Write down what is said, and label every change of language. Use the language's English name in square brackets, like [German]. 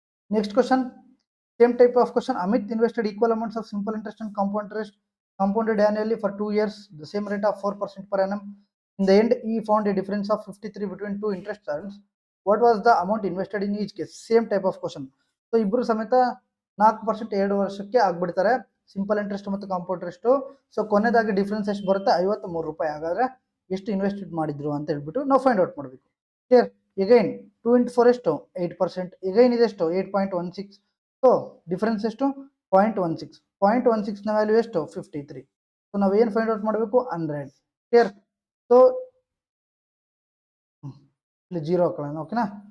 [English] Next question, same type of question. Amit invested equal amounts of simple interest and compound interest compounded annually for 2 years, the same rate of 4% per annum. In the end, he found a difference of 53 between two interest terms. What was the amount invested in each case? Same type of question. [Kannada] So ಇಬ್ಬರು ಸಮೇತ 4% 2 ವರ್ಷಕ್ಕೆ ಆಗ್ಬಿಡ್ತಾರೆ, simple interest ಮತ್ತು compound interest. So ಕೊನೆದಾಗಿ difference ಎಷ್ಟು ಬರುತ್ತೆ? 53 ರೂಪಾಯಿ. ಹಾಗಾದ್ರೆ ಎಷ್ಟು ಇನ್ವೆಸ್ಟೆಡ್ ಮಾಡಿದ್ರು ಅಂತ ಹೇಳ್ಬಿಟ್ಟು ನಾವು ಫೈಂಡ್ ಔಟ್ ಮಾಡಬೇಕು. ಕ್ಲಿಯರ್? [English] Again 2 into 4 [Kannada] ಎಷ್ಟು [English] 8%. Again [Kannada] ಇದೆಷ್ಟು 8.16. ಸೊ ಡಿಫರೆನ್ಸ್ ಎಷ್ಟು 0.16. 0.16 ನ ವ್ಯಾಲ್ಯೂ ಎಷ್ಟು 53. ಸೊ ನಾವು ಏನು ಫೈಂಡ್ ಔಟ್ ಮಾಡಬೇಕು? 100. ಕ್ಲಿಯರ್? ಸೊ ಇಲ್ಲಿ 0 ಹಾಕೊಳ್ಳೋಣ. ಓಕೆನಾ?